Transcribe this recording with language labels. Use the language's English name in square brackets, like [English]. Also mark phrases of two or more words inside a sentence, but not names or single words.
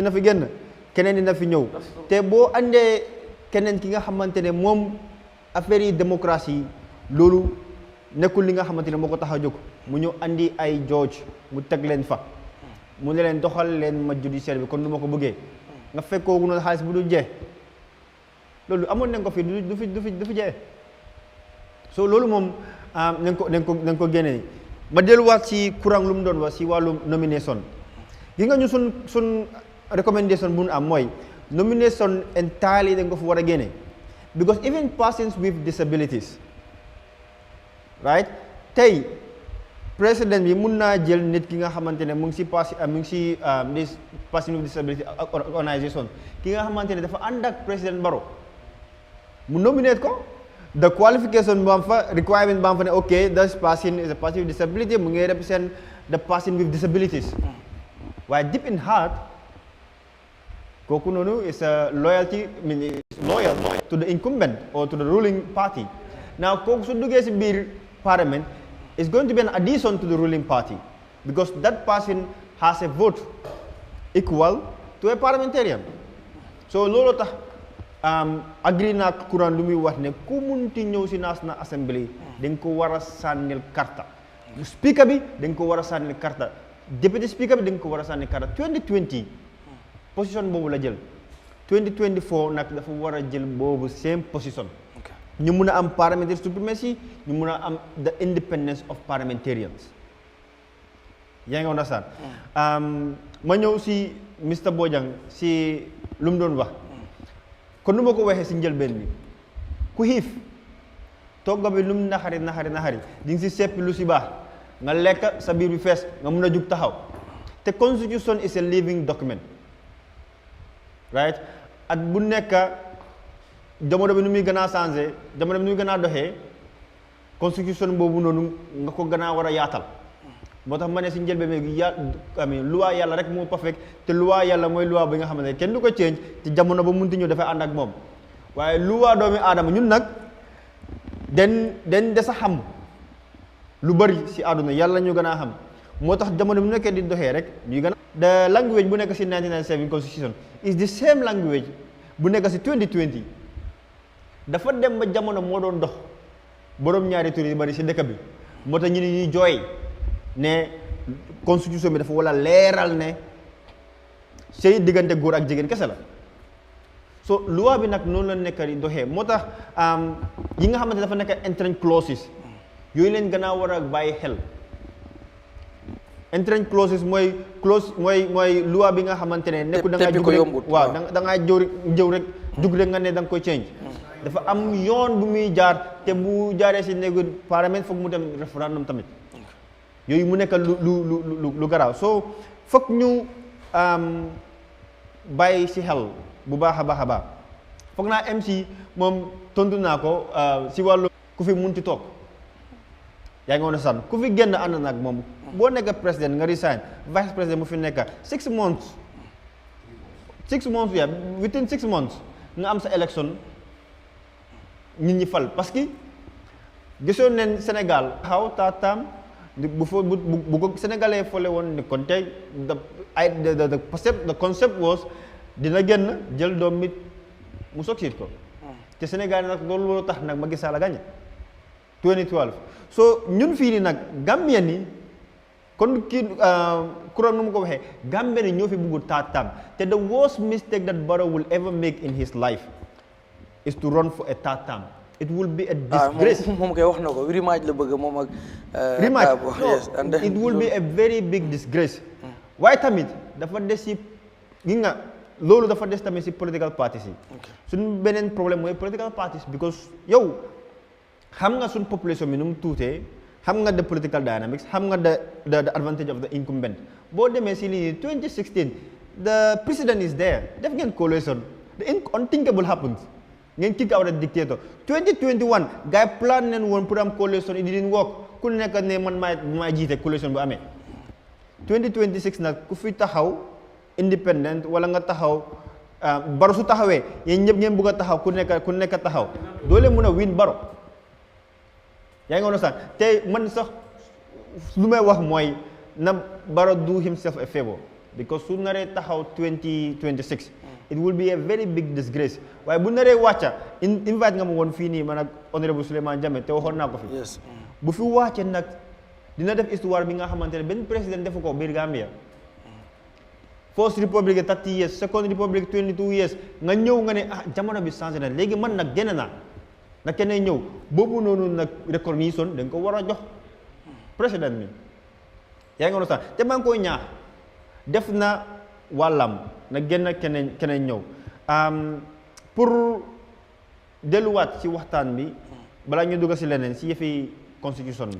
[Wolof] dina fi génn keneen dina fi ñëw te boo andee keneen ki nga xamante ne moom affaire yi démocratie loolu nekkul li nga xamante ne moo ko tax a jóg mu ñëw andi ay judge mu teg leen fa mu ne leen doxal leen ma judiciaire bi kon nu ma ko bëggee nga fekkoogu noonu xaalis bu dul jeex loolu amoon nañ ko fi du fi jeex so loolu moom nañ ko génne ma delluwaat ci courant lu mu doon wax ci wàllu nomination gi nga ñu sun recommendation bu ñu am mooy [English] nomination entirely [Wolof] dañ ko fa war a génne [English] because even persons with disabilities [Wolof] right tey président bi mun naa jël nit ki nga xamante ne mu ngi ci [English] person with disability organisation [Wolof] ki nga xamante ne dafa ànd ak président Barrow mu nominate ko [English] the qualification [Wolof] bam fa requirement bam fa ne [English] okay this person is a person with disability [Wolof] mu ngi [English] represent the person with disabilities [Wolof] waaye [English] deep in heart [Wolof] kooku noonu [English] is a loyal to the incumbent or to the ruling party now [Wolof] kooku su duggee si biir [English] parliament is going to be an addition to the ruling party because that person has a vote equal to a parliamentarian so [Wolof] loolu tax agree naa courant lu muy wax ne ku munti ñëw si National Assembly dañ ko war a sànnil karta speaker bi dañ ko war a sànnil karta deputy speaker bi dañ ko war a sànnil karta 2020 position boobu la jël 2024 nag dafa war a jël boobu [English] same position [Wolof] ñu mun a am [English] parliamentary supremacy [Wolof] ñu mun a am [English] the independence of parliamentarians [Wolof] yaa ngi understand ma ñëw si Mr Bojang si lu mu doon wax kon nu ma ko waxee si njëlbeen bi ku xiif togga bi lu mu naxari di nga si seppi lu si baax nga lekk sa biir bi fees nga mun a jug taxaw te [English] constitution is a living document right [Wolof] at bu nekk jamono bi nu muy gën a changé jamono bi nu muy gën a doxee constitution boobu noonu nga ko gën a war a yaatal moo tax ma ne si njëlbeen bi loi yàlla rek moo perfect te loi yàlla mooy loi bi nga xamante ne kenn du ko change ci jamono ba munti ñëw dafay ànd ak moom waaye loi doomi aadama ñun nag den des a xam lu bari si àdduna yàlla ñu gën a xam moo tax jamono bu nekkee di doxee rek ñuy gën a [English] the language [Wolof] bu nekk si 1997 [English] constitution is the same language [Wolof] bu nekk si 2020 dafa dem ba jamono moo doon dox borom ñaari tur yi bari si dëkk bi moo tax ñu ne ñuy jooy ne constitution bi dafa wala leeral ne sëy diggante góor ak jigéen kese la so loi bi nag noonu la nekk di doxee moo tax yi nga xamante dafa nekk [English] entering clauses [Wolof] yooyu leen gën a war a bàyyi xel [English] entering clauses [Wolof] mooy loi bi nga xamante ne nekku da ngaa jug rek waaw da ngaa jëw rek jug rek nga ne da nga koy change dafa am yoon bu muy jaar te bu jaaree si néegu parlement foog mu dem référendum tamit yooyu mu nekk lu garaaw soo foog ñu bàyyi si xel bu baax a baax a baax foog naa MC moom tontu naa ko si wàllu ku fi munti toog yaa ngi woon a sànn ku fi génn ànd nag moom boo nekk président nga resign vice président mu fi nekk [English] 6 months yeah within 6 months [Wolof] nga am sa élection nit ñi fal parce que gisoon neen Sénégal xaw taataam bu ko sénégalais fole woon ni kon tey the [English] concept was [Wolof] dina génn jël doom mit mu succeed ko te Sénégal nag loolu tax nag Macky Sall a gagné 2012 so ñun fii nii nag Gambien ni kon kii kuréel nu mu ko waxee Gambien ni ñoo fi bugg taataam te [English] the worst mistake that Barrow will ever make in his life is to run for a third term. It will be a disgrace. [Wolof] Rematch la bëgg moom ak rematch. [English] It will be a very big disgrace. [Wolof] Waaye tamit dafa des si gi nga loolu dafa des tamit si [English] political parties [Wolof] yi. Suñ beneen problème mooy [English] political parties because [Wolof] yow xam nga suñ population bi nu mu tuutee xam nga [English] the political dynamics [Wolof] xam nga [English] the advantage of the incumbent [Wolof] boo demee si lii 2016 [English] the president is there [Wolof] def ngeen coalition [English] the unthinkable happens [Wolof] ngeen [English] kick out the dictator [Wolof] 2021 gars yi plan neen woon pour am coalition [English] it didn't work [Wolof] ku nekk ne man maay jiite coalition bu amee 2026 nag ku fi taxaw independent wala nga taxaw Barrow su taxawee yéen ñëpp ngeen bëgg a taxaw ku nekk taxaw doo leen mën a win Barrow yaa ngi understand te man sax lu may wax mooy na Barrow [English] do himself a favor because [Wolof] su naree taxaw 2026 [English] it will be a very big disgrace [Wolof] waaye bu naree wàcca invite nga ma woon fii nii man ak honorable Souleymane Jammeh te waxoon naa ko fi bu fi wàcce nag dina def histoire bi nga xamante ne benn président defu ko biir Gambia [English] First Republic 30 years Second Republic 22 years [Wolof] nga ñëw nga ne jamono bi changé na léegi man nag génn naa na keneen ñëw boobu noonu nag recognition dañ ko war a jox président mi yaa ngi understand te maa ngi koy ñaax def na wàllam na génn keneen ñëw pour delluwaat ci waxtaan bi balaa ñu dugg si leneen si yëfi constitution bi.